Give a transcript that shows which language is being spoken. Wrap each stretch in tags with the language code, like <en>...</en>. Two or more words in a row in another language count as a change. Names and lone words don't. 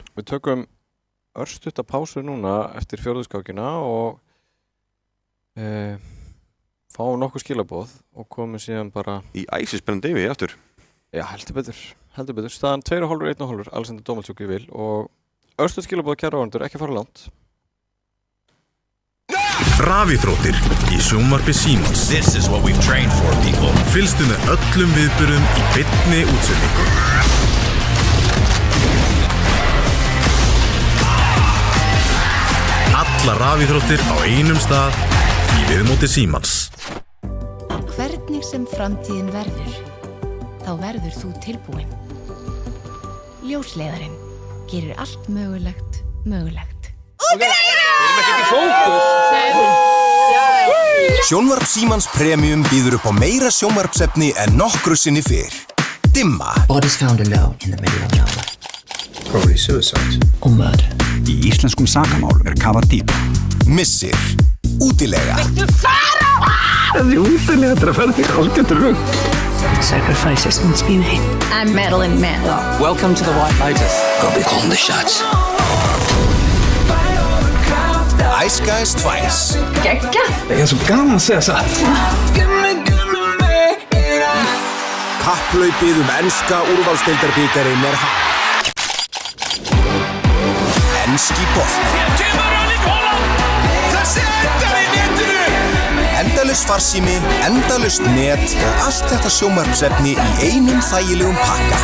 <is>Við tökum örstutta pásu núna eftir fjórðuskákina og fáum nokkuð skilaboð og komum síðan bara í æsispennandi yfir aftur. Já, heldur betur. Staðan 2,5, 1,5, Alexander Domalchuk í vil og örstutt skilaboð kæra áhorfendur, ekki fara langt. Rafíþróttir í sjónvarpi Símans.</is> <en>This is what we've trained for, people.</en> <is>Fylgstu með öllum viðburðum í beinni útsendingu. Alla rafíþróttir á einum stað í viðmóti Símans. Hvernig sem framtíðin verður, þá verður þú tilbúinn. Ljósleiðarinn gerir allt mögulegt. Sjónvarp Símans Premium býður upp á meira sjónvarpsefni en nokkru sinni fyrr. Dimma.</is> <en>Bodies found alone in the middle of nowhere. Probably suicide. Or murder.</en> <is>Í íslenskum sakamál kafað dýpra. Missir. Útilega. Viltu fara? Þessi útilega þetta að fara þig algjörður rugg.</is> <en>Sacrifices must be made. I'm Madeline Manlow. Welcome to the White Lotus. I'll be calling the shots.</en> <is>Ice Guys 2. Gekka. Það er svo gaman að segja satt. Kapphlaupið enska úrvalsdeildarbikarinn hafið. Enski bolti. Endalaus farsími, endalaust net og allt þetta sjónvarpsefni í einum þægilegum pakka.</is>